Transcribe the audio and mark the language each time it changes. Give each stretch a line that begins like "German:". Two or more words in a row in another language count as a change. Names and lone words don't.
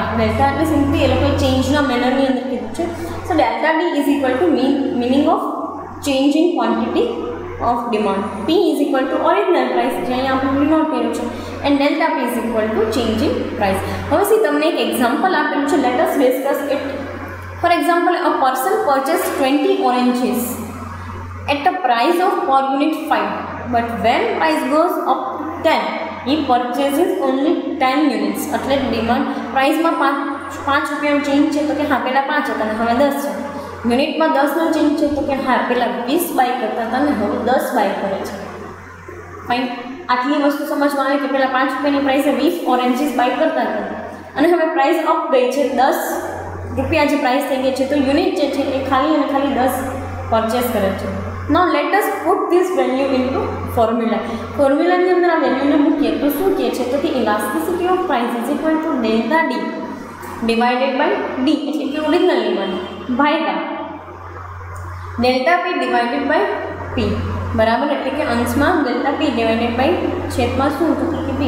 Gujarati: ડેલ્ટા એટલે સિમ્પલી એ લોકોએ ચેન્જના મેનરની અંદર કીધું છે.
English: so delta D is equal to meaning of change in quantity of demand. P is equal to original price,
Gujarati: જે અહીંયા આપણે ડિનોટ કર્યું છે,
English: and delta P is equal to change in price.
Gujarati: હવે તમને એક એક્ઝામ્પલ આપેલું છે.
English: let us discuss it. for example, a person purchase 20 oranges at a price of per unit 5, but when price goes up 10, he purchases only 10 units.
Gujarati: એટલે
English: demand priceમાં
Gujarati: 5 રૂપિયાનો ચેન્જ છે, તો કે હા પહેલાં 5 હતા ને હવે 10 છે. યુનિટમાં 10નો ચેન્જ છે, તો કે હા પહેલાં 20 બાય કરતા હતા ને હવે 10 બાય કરે છે. ફાઇન. આટલી વસ્તુ સમજવા આવે કે પહેલાં 5 રૂપિયાની પ્રાઇસે 20
English: oranges buy
Gujarati: કરતા હતા અને હવે
English: price up
Gujarati: ગઈ છે, 10 રૂપિયા જે પ્રાઇસ થઈ ગઈ છે, તો યુનિટ જે છે એ ખાલી અને ખાલી 10 પરચેસ કરે છે.
English: Now let us put this value into formula.
Gujarati: ફોર્મ્યુલાની અંદર આ વેલ્યુને મૂકીએ તો શું કહે છે, તો કે
English: elasticity of price is equal to delta D divided by D
Gujarati: એટલે કે
English: original demand ભાગ્યા delta P divided by P.
Gujarati: બરાબર, એટલે કે અંશમાં
English: delta P divided by
Gujarati: છેદમાં શું, તો કે પી.